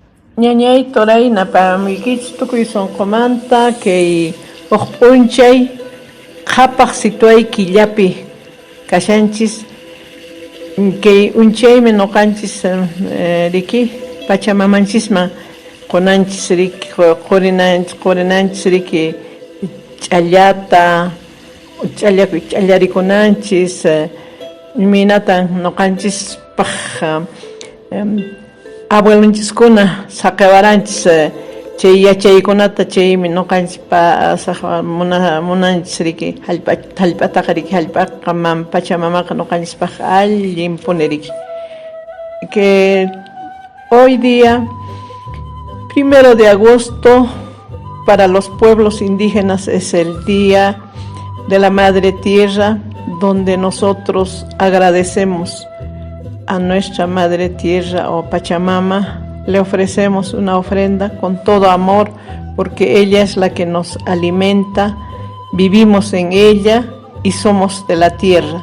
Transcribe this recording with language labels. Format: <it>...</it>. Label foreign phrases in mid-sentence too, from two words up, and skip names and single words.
<qu>Ñañay toray napamikich tukuy sonqomanta kay huk p'unchay qhapaq situay killapi kashanchis kay unchaymi nuqanchis riki pachamanchisman qunanchis riki qurinanchis riki ch'allata ch'allarikunanchis imaynatan nuqanchispaq abuelunchiskuna saqewaranchis chay yachaykunata chaymi nuqanchis munanchis riki hallp'ataqa riki hallp'aqa pachamamaqa nuqanchispaq allin puni riki</qu> <es>que hoy día 1 de agosto para los pueblos indígenas es el día de la Madre Tierra, donde nosotros agradecemos a nuestra Madre Tierra o Pachamama, le ofrecemos una ofrenda con todo amor, porque ella es la que nos alimenta, vivimos en ella y somos de la tierra.</es>